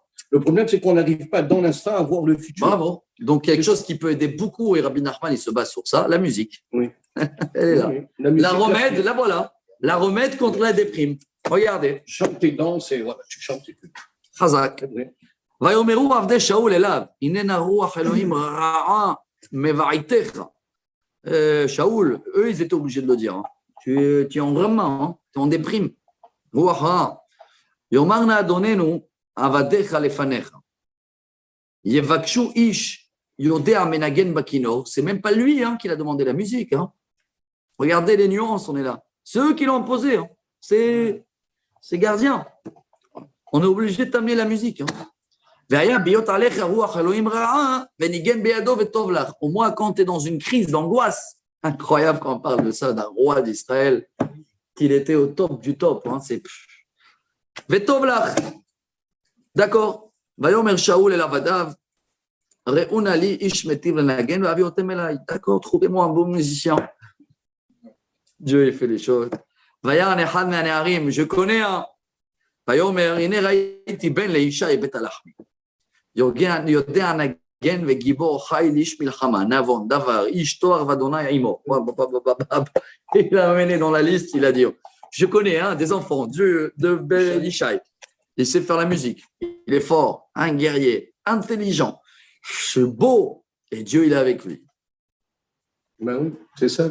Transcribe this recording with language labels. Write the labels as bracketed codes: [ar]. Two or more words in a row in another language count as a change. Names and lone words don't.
[fr] Le problème, c'est qu'on n'arrive pas dans l'instant à voir le futur. Bravo. Donc, quelque chose qui peut aider beaucoup, et Rabbi Nachman, il se base sur ça, la musique. Oui. Elle est là. Oui, la musique, La remède, la voilà. La remède contre la déprime. Regardez. Chante et danse et voilà, tu chantes et tu. Chazak. C'est vrai. [he] ויאמרו עבדי שאול אליו, הננה רוח אלוהים רעה מבעיתך. [fr] Shaoul, eux, ils étaient obligés de le dire. Hein. Tu es en vraiment, hein. Tu es en déprime. [he] רוח רעה. יאמר נא אדוננו עבדיך לפניך. יבקשו איש יודע מנגן בכינור. [fr] C'est même pas lui hein, qui a demandé la musique. Hein. Regardez les nuances, on est là. C'est eux qui l'ont imposé. Hein. C'est gardien. On est obligé de t'amener la musique. Hein. Au moins, quand tu es dans une crise d'angoisse, incroyable quand on parle de ça, d'un roi d'Israël, qu'il était au top du top. Hein, c'est d'accord. D'accord, trouvez-moi un bon musicien. Dieu a fait les choses. Je connais un. [he] יודע נגן וגיבור חי לאיש מלחמה, נבון, דבר, איש תואר ואדוני עמו. [fr] Il a amené dans la liste, il a dit, je connais des enfants de Ishai, il sait faire la musique, il est fort, un guerrier, intelligent, c'est beau, et Dieu il est avec lui. Ben oui, c'est ça.